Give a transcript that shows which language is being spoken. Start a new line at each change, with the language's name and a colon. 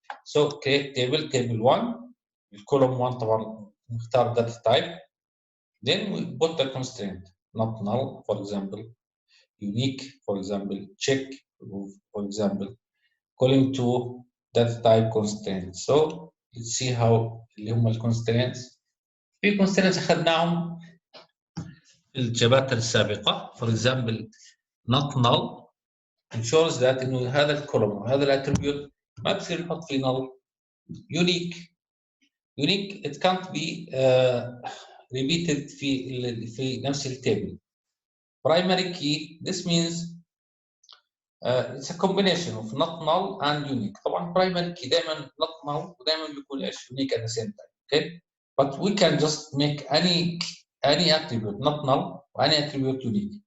English: So create table 1, column 1
Arabic: طبعا نختار
English: data type. Then we put the constraint, not null, for example, unique, for example, check, for example, column 2 data type constraint. So let's see how
Arabic: اللي هم الconstraints. في constraints أخذناهم في الشباتر السابقة.
English: For example, not null ensures that
Arabic: إنه هذا الكولوم وهذا الاتريبيوت ما بصير نحط فيه
English: null. Unique it can't be repeated
Arabic: في نفس التابل.
English: Primary key, this means it's a combination of not null and unique.
Arabic: طبعا
English: primary key
Arabic: دائما
English: not null
Arabic: ودائما بيكون ايش
English: unique at the same time. Okay, but we can just make any attribute not null or any attribute unique.